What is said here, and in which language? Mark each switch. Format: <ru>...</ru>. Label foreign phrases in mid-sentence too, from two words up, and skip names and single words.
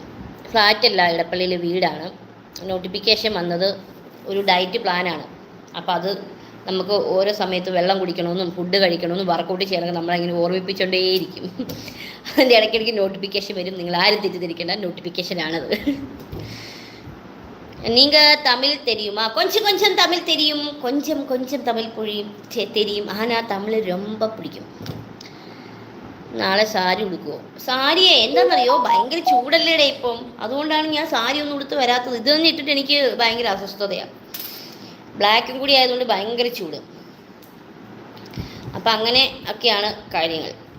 <ml>ഫ്ലാറ്റല്ല, ഇടപ്പള്ളിയിൽ വീടാണ്. നോട്ടിഫിക്കേഷൻ വന്നത് ഒരു ഡയറ്റ് പ്ലാനാണ്. അപ്പോൾ അത് നമുക്ക് ഓരോ സമയത്ത് വെള്ളം കുടിക്കണമെന്നും ഫുഡ് കഴിക്കണമെന്നും വർക്കൗട്ട് ചെയ്യണമെങ്കിൽ നമ്മളങ്ങനെ ഓർമ്മിപ്പിച്ചുകൊണ്ടേയിരിക്കും. അതിൻ്റെ ഇടയ്ക്കിടയ്ക്ക് നോട്ടിഫിക്കേഷൻ വരും. നിങ്ങൾ ആരും തെറ്റിദ്ധരിക്കേണ്ട, നോട്ടിഫിക്കേഷനാണത്.</ml> <ta>நீங்கள் தமிழ் தெரியுமா? கொஞ்சம் தமிழ் தெரியும். கொஞ்சம் தமிழ் தெரியும். ஆனால் தமிழ் ரொம்ப പിടിക്കും.</ta> <ml>നാളെ സാരി ഉടുക്കുമോ? സാരിയെ എന്താണെന്നറിയോ, ഭയങ്കര ചൂടല്ലേടെ ഇപ്പം. അതുകൊണ്ടാണ് ഞാൻ സാരി ഒന്നും ഉടുത്ത് വരാത്തത്. ഇത് തന്നെ ഇട്ടിട്ട് എനിക്ക് ഭയങ്കര അസ്വസ്ഥതയാണ്. ബ്ലാക്കും കൂടി ആയതുകൊണ്ട് ഭയങ്കര ചൂട്. അപ്പം അങ്ങനെ ഒക്കെയാണ് കാര്യങ്ങൾ.</ml>